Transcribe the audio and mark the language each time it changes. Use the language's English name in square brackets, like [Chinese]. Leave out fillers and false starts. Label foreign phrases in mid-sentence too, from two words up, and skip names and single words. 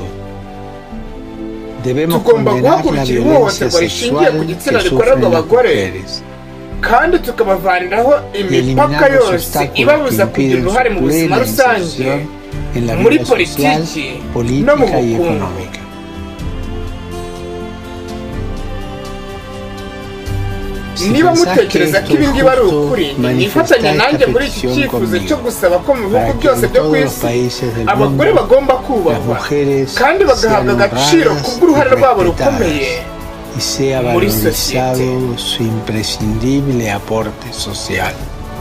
[Spanish] Debemos condenar la violencia sexual que sufren las mujeres y eliminar los obstáculos que impiden su plena inserción en la vida social, política y económica. [Kinyarwanda] niba mutekereza ko ibi ngibi ari ukuri nifatanya nanjye muri iki cyifuzo cyo gusaba ko mu bihugu byose byo ku isi abagore bagomba kubahwa kandi bagahabwa agaciro kubw'uruhare rwabo rukomeye [Spanish] y sea valorizado su imprescindible aporte social.